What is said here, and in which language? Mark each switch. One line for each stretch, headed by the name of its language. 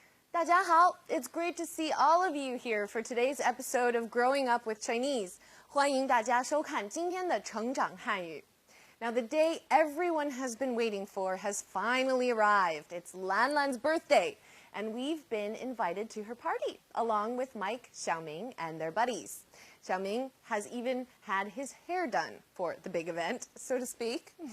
Chinese: 大家好,
English: it's great to see all of you here for today's episode of Growing Up with Chinese.
Chinese: 欢迎大家收看今天的成长汉语。
English: Now, the day everyone has been waiting for has finally arrived. It's Lan Lan's birthday, and we've been invited to her party, along with Mike, Xiaoming, and their buddies. Xiaoming has even had his hair done for the big event, so to speak.